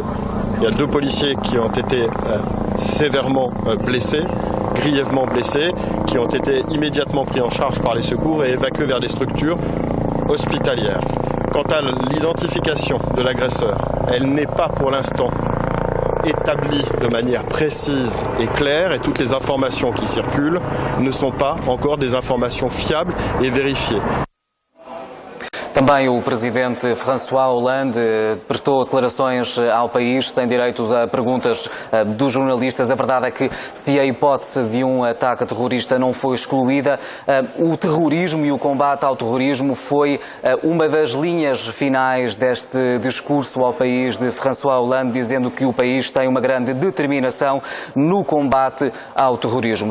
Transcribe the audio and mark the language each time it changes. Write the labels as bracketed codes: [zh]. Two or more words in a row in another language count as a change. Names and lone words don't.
[fr] Il y a 2 policiers qui ont été sévèrement blessés, grièvement blessés, qui ont été immédiatement pris en charge par les secours et évacués vers des structures hospitalières. Quant à l'identification de l'agresseur, elle n'est pas pour l'instant établie de manière précise et claire, et toutes les informations qui circulent ne sont pas encore des informations fiables et vérifiées. [pt] Também o presidente François Hollande prestou declarações ao país sem direitos a perguntas dos jornalistas. A verdade é que, se a hipótese de um ataque terrorista não foi excluída, o terrorismo e o combate ao terrorismo foi uma das linhas finais deste discurso ao país de François Hollande, dizendo que o país tem uma grande determinação no combate ao terrorismo.